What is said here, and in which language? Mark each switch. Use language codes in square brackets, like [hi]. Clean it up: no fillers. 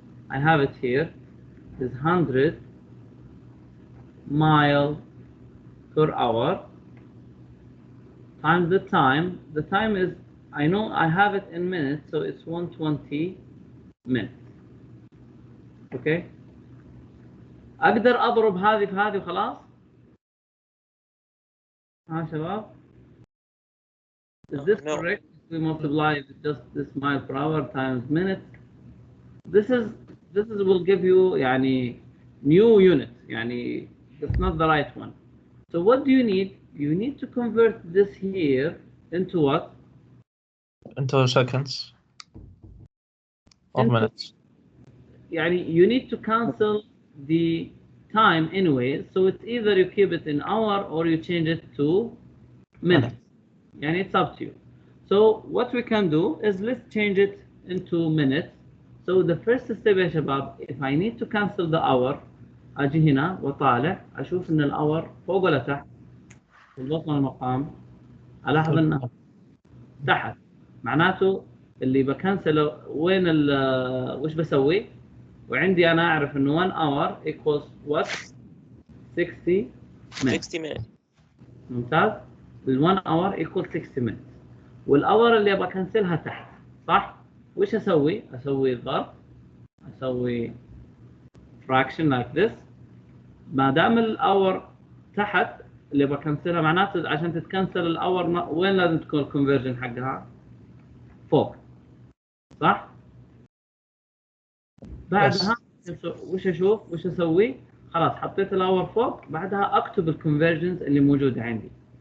[en] I have it here, is 100 miles per hour times the time. The time is, I know I have it in minutes, so it's 120 minutes. Okay? [ar] أقدر أضرب هذه في هذه وخلاص؟ ها شباب؟ [en] Is this No. correct? We multiply just this mile per hour times minutes. This will give you يعني new unit. يعني it's not the right one. So what do you need? You need to convert this here into what? Into seconds or Into- minutes. يعني you need to cancel the time anyway, so it's either you keep it in hour or you change it to minutes. يعني it's up to you. So what we can do is let's change it into minutes. So the first step يا شباب, if I need to cancel the hour, [ar] أجي هنا وطالع أشوف إن الأور فوق ولا تحت. بالبطن المقام ألاحظ إنه تحت. معناته اللي بكنسل وين وش بسوي؟ وعندي أنا أعرف إنه [en] 1 hour equals what? 60 minutes. 60 minutes. [ar] ممتاز. [en] ال 1 hour equals 60 minutes. [ar] والأور اللي أبغى أكنسلها تحت، صح؟ وش أسوي؟ أسوي ضرب، أسوي [en] fraction like this. [ar] ما دام الأور تحت اللي بكنسلها، معناته عشان تتكنسل الأور وين لازم تكون الكونفرجن حقها؟ فوق، صح؟ بعدها وش أشوف؟ وش أسوي؟ خلاص حطيت الأور فوق، بعدها أكتب الكونفرجنز اللي موجودة عندي.